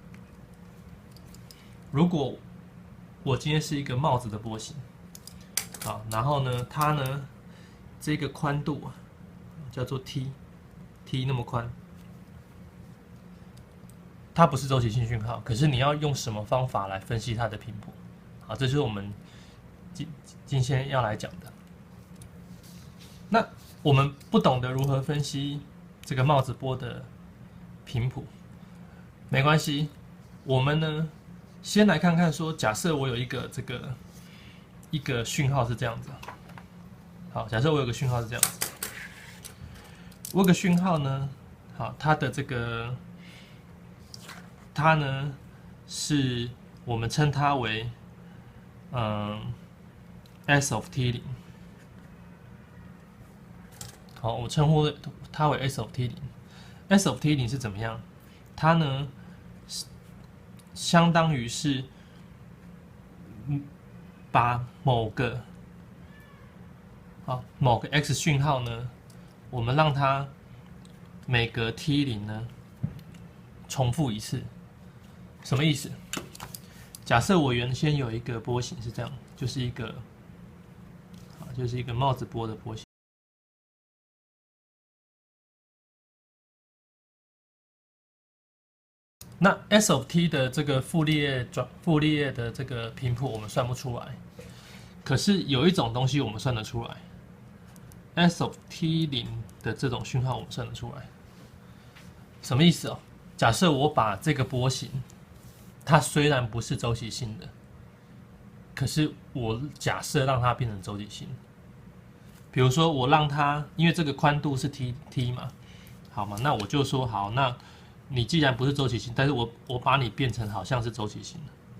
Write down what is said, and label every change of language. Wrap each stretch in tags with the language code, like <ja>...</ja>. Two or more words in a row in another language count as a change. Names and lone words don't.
<zh>如果我今天是一個帽子的波形，好，然後呢，它呢這個寬度叫做 t 那麼寬，它不是周期性訊號，可是你要用什麼方法來分析它的頻譜？好，這就是我們今天要來講的。那我們不懂得如何分析這個帽子波的頻譜，沒關係，我們呢先來看看說，假設我有一個訊號是這樣子。好，假設我有個訊號是這樣子，我有個訊號呢，好，它的它呢是我們稱它為</zh> <en>S of T0。</en> <zh>好，我稱呼它為</zh> <en>S of T0。 S of T0</en> <zh>是怎麼樣？它呢相當於是把某個x 訊號呢，我們讓它每隔 T0呢重複一次。什麼意思？假設我原先有一個波形是這樣， 就是一個帽子波的波形。那</zh> <en>S of t</en> <zh>的这個傅立葉的這個頻譜我們算不出來，可是有一種東西我們算得出來 ，</zh> <en>S of t0</en> <zh>的這種訊號我們算得出來。什麼意思哦？假設我把這個波形，它雖然不是周期性的，可是我假設讓它變成周期性。比如說我讓它，因為這個寬度是 t 嘛，好嘛，那我就說好，那你既然不是周期性，但是我把你變成好像是周期性的。</zh>